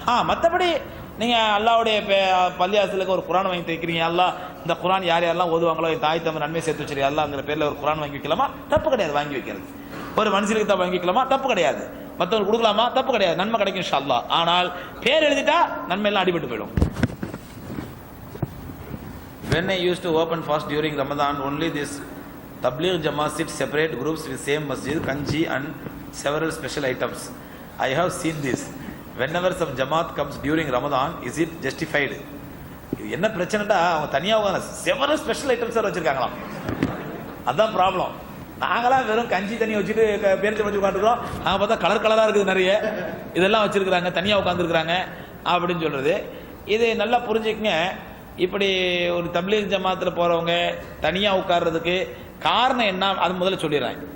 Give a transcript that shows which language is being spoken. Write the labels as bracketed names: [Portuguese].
[Tamil] மற்றபடி நீங்கள் அல்லாவுடைய பள்ளியாசலுக்கு ஒரு குரான் வாங்கி வைக்கிறீங்க, அல்லா இந்த குரான் யார் யாரெல்லாம் ஓதுவாங்களோ என் தாய் தம்பி நன்மை சேர்த்து வச்சிருக்கீங்க அல்லாங்கிற பேரில் ஒரு குரான் வாங்கி வைக்கலாமா, தப்பு கிடையாது. வாங்கி வைக்கிறது ஒரு மனுஷனுக்கு தான் வாங்கி வைக்கலாமா, தப்பு கிடையாது. மற்றவங்களுக்கு கொடுக்கலாமா, தப்பு கிடையாது, நன்மை கிடைக்கும் இன்ஷா அல்லாஹ். ஆனால் பேர் எழுதிட்டா நன்மை எல்லாம் அடிபட்டு போயிடும். [English] When I used to open fast during Ramadan, only this Tabligh Jamaat sit separate groups with same masjid, kanji and several special items. I have seen this. Whenever some Jamaat comes during Ramadan, is it justified? [Tamil] இது என்ன பிரச்சனைடா, அவங்க தனியாக [English] several special items [Tamil] வச்சிருக்காங்களாம், அதான் problem. நாங்களாம் வெறும் கஞ்சி தண்ணி வச்சுட்டு பேருந்து வச்சு உட்காந்துருக்கோம், நாங்கள் பார்த்தா கலர் கலராக இருக்குது நிறைய, இதெல்லாம் வச்சிருக்கிறாங்க, தனியாக உட்காந்துருக்குறாங்க அப்படின்னு சொல்றது. இது நல்லா புரிஞ்சுக்கங்க. இப்படி ஒரு தப்லீக் ஜமாத்தில் போகிறவங்க தனியாக உட்கார்றதுக்கு காரணம் என்ன, அது முதல்ல சொல்லிடுறேன்.